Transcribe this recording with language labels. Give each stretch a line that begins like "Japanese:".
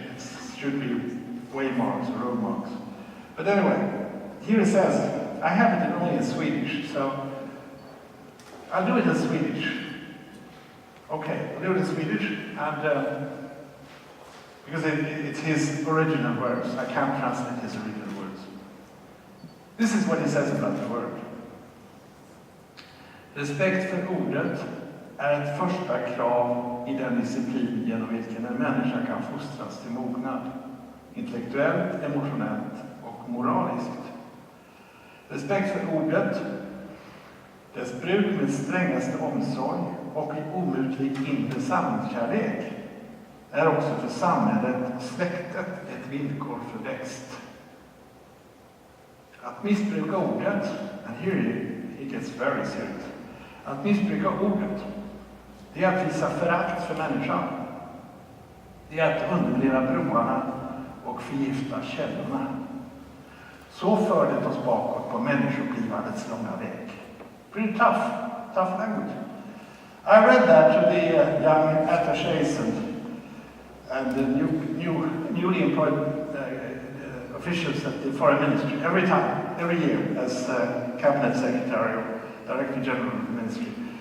English: It should be waymarks or road marks. But anyway, here it says, I have it only in Swedish, so I'll do it in Swedish. Okay, I'll do it in Swedish, and because it's his original words. I can't translate his original words. This is what he says about the word.
Swedish: Respekt för ordet är ett första krav i den disciplin genom vilken en människa kan fostras till mognad, intellektuellt, emotionellt och moraliskt. Respekt för ordet, dess bruk med strängaste omsorg och i omutlig inre samhällskärlek är också för samhället och släktet ett villkor för växt. Att missbruka ordet,
English: and here he gets very serious,
Swedish: att missbruka ordet, det är att visa förakt för människan. Det är att underminera broarna och förgifta källorna. Så för det oss bakåt på människoblivandets långa väg.
English: Pretty tough language. I read that to the young attachés and the newly employed officials at the foreign ministry every year as cabinet secretary or director general of the ministry.